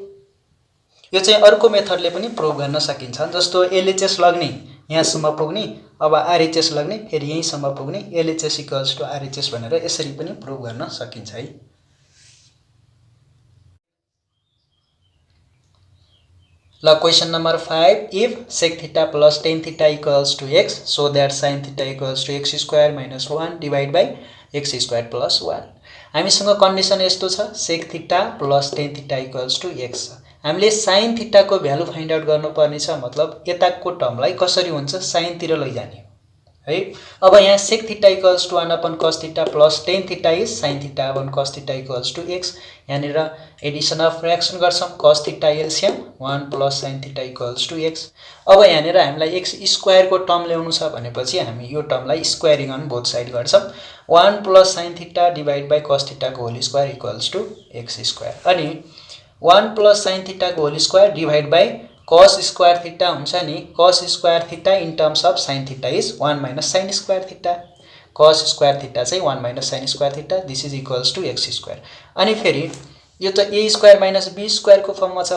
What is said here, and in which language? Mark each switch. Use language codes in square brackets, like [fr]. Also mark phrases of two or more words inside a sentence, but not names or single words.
[ne] यो चाहिँ अर्को मेथडले पनि प्रुभ गर्न सकिन्छ। जस्तो एलएचएस लग्ने यहाँसम्म पुग्ने, अब आरएचएस लग्ने फेरि यहीँसम्म पुग्ने, [en] LHS equals to RHS [ne] भनेर यसरी पनि प्रुभ गर्न सकिन्छ है। [en] ल question number 5, if sec theta plus tan theta equals to x, so that sin theta equals to x square minus 1 divided by x square plus 1। [ne] हामीसँग कन्डिसन यस्तो छ [en] sec theta plus tan theta equals to x। [ne] हामीले [en] sin theta [ne] को [en] value find out [ne] गर्नुपर्ने छ। मतलब यताको टर्मलाई कसरी हुन्छ साइन तिर लैजाने है। अब यहाँ [en] sec theta equals to 1 upon cos theta plus tan theta is sin theta upon cos theta equals to x। [ne] यहाँनिर [en] addition of fraction [ne] गर्छौं। [en] cos theta एलसीएम 1 plus sin theta equals to x। [ne] अब यहाँनिर हामीलाई [en] x square [ne] को टर्म ल्याउनु छ भनेपछि हामी यो टर्मलाई [en] squaring on both side [ne] गर्छौं। [en] 1 plus sin theta divided by cos theta को whole square equals to x स्क्वायर। अनि 1 plus sin theta को whole square divide by cos square theta [ne] हुन्छ नि। [en] cos square theta in terms of sin theta is 1 minus sin square theta. cos square theta चाहिँ 1 माइनस sin square theta. this is equals to x square. [ne] अनि फेरि यो त [en] a square minus b square [ne] को फर्ममा छ।